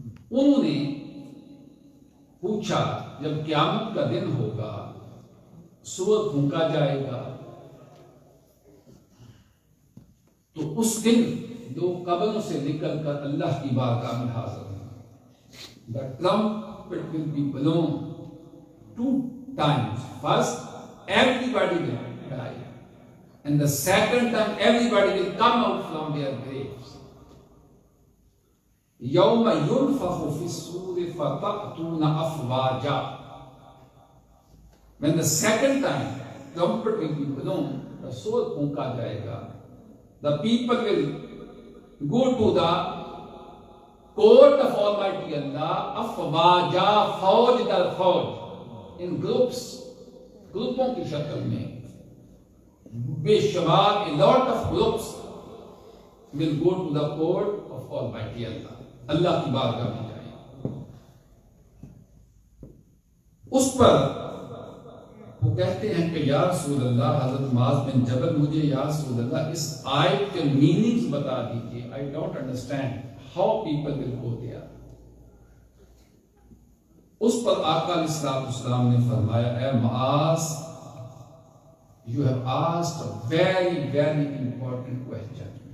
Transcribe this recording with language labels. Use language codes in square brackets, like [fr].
[ur] انہوں نے پوچھا جب قیامت کا دن ہوگا، سور پھونکا جائے گا، تو اس دن لوگ قبروں سے نکل کر اللہ کی بارگاہ میں حاضر ہوں. [en] The trumpet will be blown 2 times. First, everybody will die, and the second time, everybody will come out from their graves. [ar] یوم ينفخ في الصور فتأتون أفواجا. [en] When the second time trumpet will be blown, the sword [ur] پھونکا جائے گا, [en] the people will go to the court of Almighty Allah, [ar] أفواجا, [ur] فوج در فوج, [en] in groups, [ur] گروپوں کی شکل میں بے شمار, [en] a lot of groups will go to the court of Almighty Allah. [ur] اللہ کی بارگاہ میں جائیں. اس پر وہ کہتے ہیں کہ یا رسول اللہ, حضرت معاذ بن جبل مجھے یا رسول اللہ اس آیت کے میننگز بتا دیجیے. [en] I don't understand how people will go there. [ur] اس پر آقا علیہ الصلوۃ والسلام نے فرمایا, اے معاذ, [en] you have asked a very very important question.